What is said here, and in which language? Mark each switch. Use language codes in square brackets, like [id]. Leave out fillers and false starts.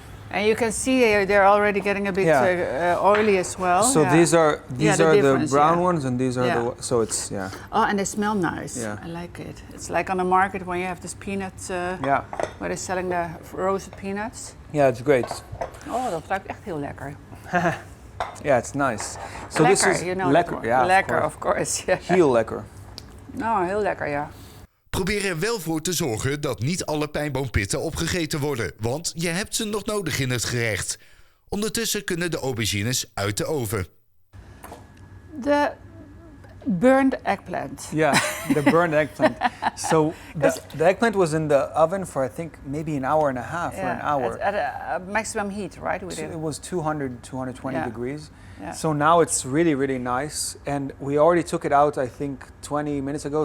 [en] And you can see they're already getting a bit oily as well. So these are the brown ones, and these are the so it's Oh, and they smell nice. Yeah. I like it. It's like on the market when you have this peanut. Where they're selling the roasted peanuts. Yeah, it's great. [nl] Oh, dat ruikt echt heel lekker. [en] Yeah, it's nice. So [nl] lekker, [en] this is you know [nl] lekker. Yeah, [en] lekker, of course. Yeah. [nl] Heel lekker. Nou, heel lekker, ja. Probeer er wel voor te zorgen dat niet alle pijnboompitten opgegeten worden, want je hebt ze nog nodig in het gerecht. Ondertussen kunnen de aubergines uit de oven. [en] De burned eggplant. Yeah, the burned eggplant. So the eggplant was in the oven for I think maybe an hour and a half or an hour. At a maximum heat, right? So it was 200, 220 degrees. Yeah. So now it's really, really nice. And we already took it out, I think, 20 minutes ago.